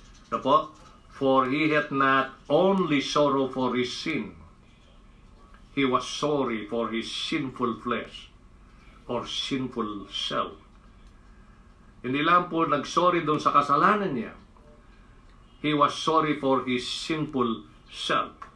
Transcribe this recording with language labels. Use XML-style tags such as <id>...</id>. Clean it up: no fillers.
<tl>Ito po,</tl> <en>for he hath not only sorrow for his sin, he was sorry for his sinful flesh or sinful self.</en> <tl>Hindi lang po nagsorry doon sa kasalanan niya.</tl> <en>He was sorry for his sinful self.</en>